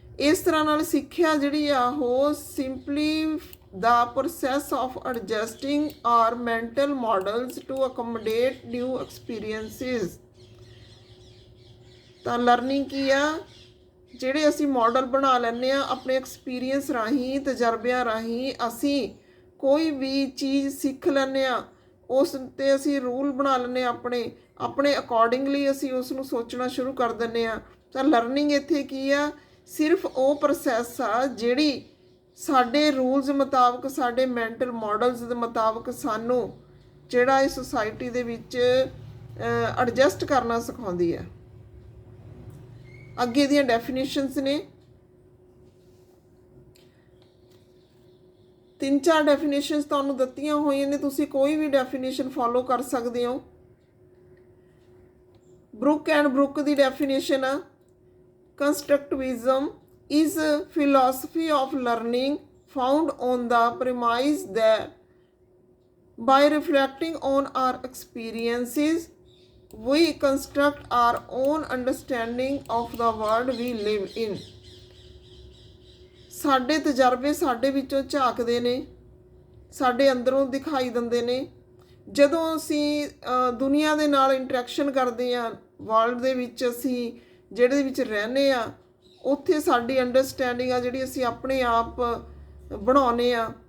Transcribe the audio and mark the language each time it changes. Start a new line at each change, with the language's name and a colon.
Punjabi: ਇਸ ਤਰ੍ਹਾਂ ਨਾਲ ਸਿੱਖਿਆ ਜਿਹੜੀ ਆ ਉਹ simply
English: the process of adjusting our mental models to accommodate new experiences।
Punjabi: ਤਾਂ ਲਰਨਿੰਗ ਕੀ ਆ, ਜਿਹੜੇ ਅਸੀਂ ਮਾਡਲ ਬਣਾ ਲੈਂਦੇ ਆ ਆਪਣੇ ਐਕਸਪੀਰੀਅੰਸ ਰਾਹੀਂ, ਤਜਰਬਿਆਂ ਰਾਹੀਂ ਅਸੀਂ ਕੋਈ ਵੀ ਚੀਜ਼ ਸਿੱਖ ਲੈਂਦੇ ਆ, ਉਸ 'ਤੇ ਅਸੀਂ ਰੂਲ ਬਣਾ ਲੈਂਦੇ ਆ ਆਪਣੇ ਅਕੋਰਡਿੰਗਲੀ ਅਸੀਂ ਉਸ ਨੂੰ ਸੋਚਣਾ ਸ਼ੁਰੂ ਕਰ ਦਿੰਦੇ ਆ। ਤਾਂ ਲਰਨਿੰਗ ਇੱਥੇ ਕੀ ਆ, ਸਿਰਫ ਉਹ ਪ੍ਰੋਸੈਸ ਆ ਜਿਹੜੀ ਸਾਡੇ ਰੂਲਸ ਮੁਤਾਬਕ, ਸਾਡੇ ਮੈਂਟਲ ਮੋਡਲਸ ਦੇ ਮੁਤਾਬਕ ਸਾਨੂੰ ਜਿਹੜਾ ਇਸ ਸੁਸਾਇਟੀ ਦੇ ਵਿੱਚ ਐਡਜਸਟ ਕਰਨਾ ਸਿਖਾਉਂਦੀ ਹੈ। ਅੱਗੇ ਦੀਆਂ ਡੈਫੀਨੇਸ਼ਨਸ ਨੇ, 3-4 ਡੈਫੀਨੇਸ਼ਨਸ ਤੁਹਾਨੂੰ ਦਿੱਤੀਆਂ ਹੋਈਆਂ ਨੇ, ਤੁਸੀਂ ਕੋਈ ਵੀ ਡੈਫੀਨੇਸ਼ਨ ਫੋਲੋ ਕਰ ਸਕਦੇ ਹੋ। Brook and Brook ਦੀ definition ਆ, ਕੰਸਟਰਕਟਿਵਿਜ਼ਮ
English: is a philosophy of learning found on the premise that by reflecting on our experiences we construct our own understanding of the world we live in।
Punjabi: ਸਾਡੇ ਤਜਰਬੇ ਸਾਡੇ ਵਿੱਚੋਂ ਝਾਕਦੇ ਨੇ, ਸਾਡੇ ਅੰਦਰੋਂ ਦਿਖਾਈ ਦਿੰਦੇ ਨੇ। ਜਦੋਂ ਅਸੀਂ ਦੁਨੀਆ ਦੇ ਨਾਲ ਇੰਟਰੈਕਸ਼ਨ ਕਰਦੇ ਹਾਂ, ਵਰਲਡ ਦੇ ਵਿੱਚ ਅਸੀਂ ਜਿਹੜੇ ਵਿੱਚ ਰਹਿੰਦੇ ਹਾਂ, ਉੱਥੇ ਸਾਡੀ ਅੰਡਰਸਟੈਂਡਿੰਗ ਆ ਜਿਹੜੀ ਅਸੀਂ ਆਪਣੇ ਆਪ ਬਣਾਉਂਦੇ ਆ।